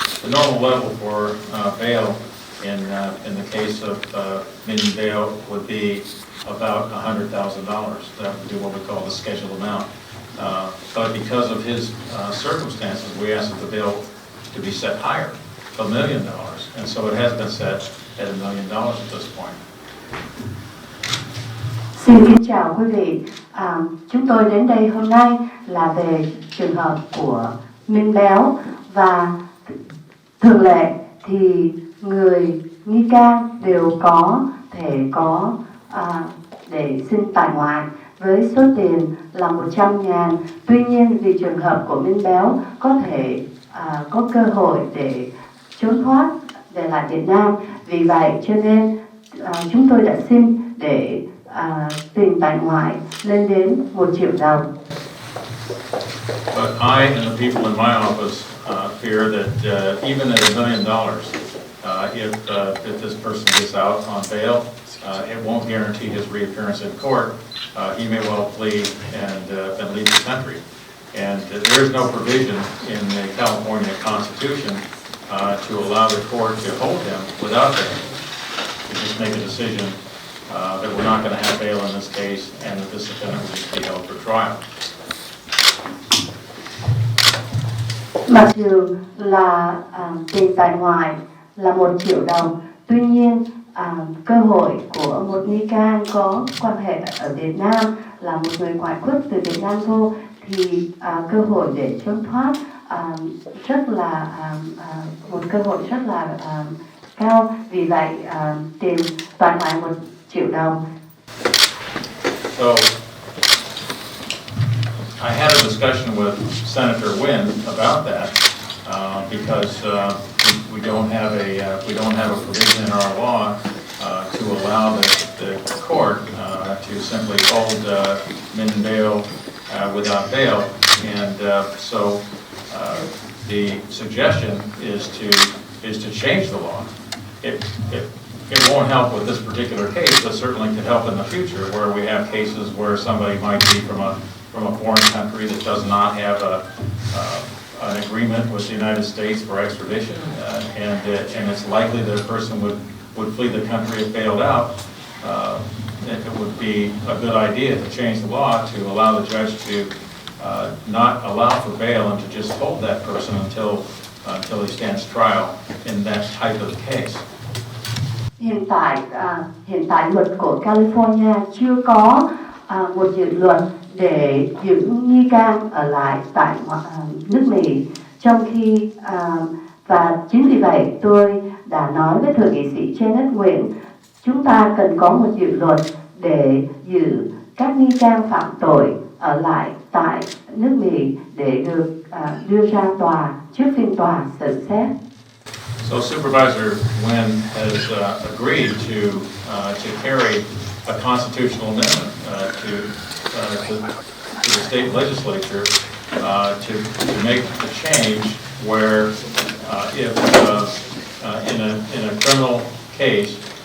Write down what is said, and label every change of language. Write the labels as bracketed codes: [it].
[en] The normal level for bail in the case of Minh Béo would be about $100,000. That would be what we call the scheduled amount. But because of his circumstances, we asked that the bail to be set higher, $1 million. And so it has been set at $1 million at this point. [vi] Xin kính chào quý vị. Chúng tôi đến đây hôm nay là về trường hợp của Minh Béo, và thường lệ thì người nghi can đều có thể có để xin tại ngoại với số tiền là 100.000. Tuy nhiên vì trường hợp của Minh Béo có thể có cơ hội để trốn thoát về lại Việt Nam, vì vậy cho nên chúng tôi đã xin để tiền tại ngoại lên đến 1 triệu đồng. [en] But I and the people in my office fear that even at $1 million, if this person gets out on bail, it won't guarantee his reappearance in court. He may well flee and leave the country. And there is no provision in the California Constitution to allow the court to hold him without bail. We just make a decision that we're not going to have bail in this case, and that this defendant will just be held for trial. [vi] Mặc dù là tiền tại ngoại là 1 triệu đồng, tuy nhiên cơ hội của một nghi can có quan hệ ở Việt Nam là một người ngoại quốc từ Việt Nam vô, thì cơ hội để trốn thoát rất là một cơ hội rất là cao. Vì vậy tiền tại ngoại 1 triệu đồng. [en] So I had a discussion with Senator Wynn about that because we don't have a provision in our law to allow the court to simply hold Minh Béo without bail, and so the suggestion is to change the law. It won't help with this particular case, but certainly could help in the future, where we have cases where somebody might be from a foreign country that does not have an agreement with the United States for extradition, and it's likely that a person would flee the country if bailed out. It would be a good idea to change the law to allow the judge to not allow for bail and to just hold that person until he stands trial in that type of case. [vi] Hiện tại luật của California chưa có một dự luật để giữ nghi can ở lại tại nước Mỹ, trong khi và chính vì vậy tôi đã nói với thượng nghị sĩ Janet Nguyễn, chúng ta cần có một dự luật để giữ các nghi can phạm tội ở lại tại nước Mỹ để được đưa ra tòa trước phiên tòa xử xét. [en] So Supervisor Wynn has agreed to carry a constitutional amendment to the state legislature to make the change where if in a criminal case,